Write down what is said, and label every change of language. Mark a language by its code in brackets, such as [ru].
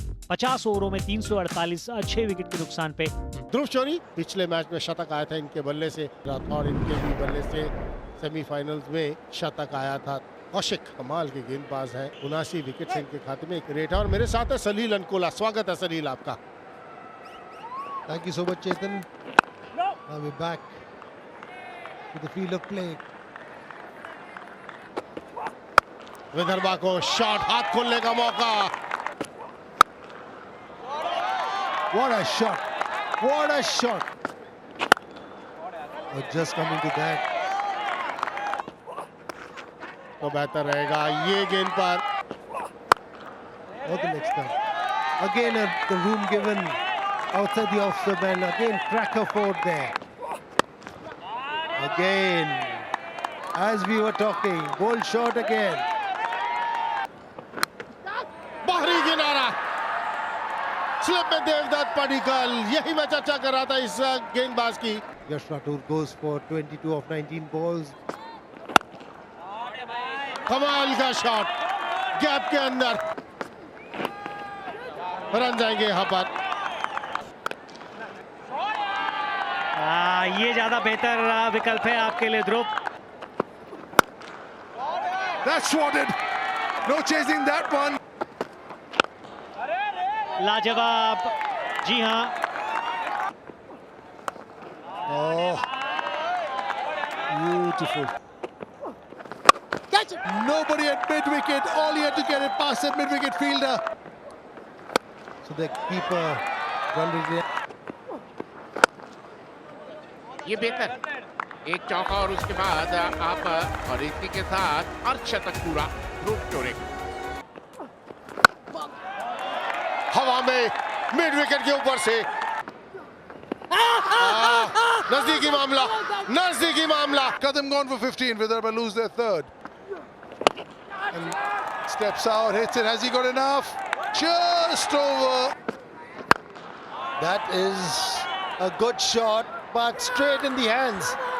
[hi] 50 ओवरों में 348, 6 विकेट के नुकसान पे। ध्रुव शोरी पिछले मैच में शतक आया था इनके बल्ले से, और इनके भी बल्ले से सेमीफाइनल्स में शतक आया था। कौशिक कमाल के गेंदबाज हैं, 79 विकेट से इनके खाते में एक रेट है। और मेरे साथ है सलील अनकोला। स्वागत है सलील आपका। [en] Thank you so much, Chetan. Now we're back to the field of play. [hi] Vidarbha को शॉट हाथ खोलने का मौका। [en] What a shot! What a shot! Oh, just coming to that. [hi] तो बेहतर रहेगा ये गेंद पर। [en] Or the next time. Again, the room given outside the off-stump and again cracker forward there. Again, as we were talking, bold shot again. [hi] बाहरी किनारा, slip में देवदत्त पडिक्कल। यही मैं चर्चा कर रहा था इस गेंदबाज की। [en] Yash Rathore goes for 22 of 19 balls. [hi] कमाल का शॉट, गैप के अंदर रन जाएंगे यहाँ पर। ये ज्यादा बेहतर विकल्प है आपके लिए ध्रुव। [en] That's swatted. No chasing that one. लाजवाब, जी हाँ। Oh, beautiful. Nobody at mid-wicket. All he had to get it past that mid-wicket fielder. So the keeper, Ranjit [hi] ये बेहतर, एक चौका और उसके बाद आप और इसी के साथ अर्धशतक पूरा ध्रुव चोरे। हवा में मिड विकेट के ऊपर से नजदीकी मामला, नजदीकी मामला। [en] Kadam gone for 15. Vidarbha lose their third. And steps out, hits it. Has he got enough? Just over. That is a good shot, but straight in the hands.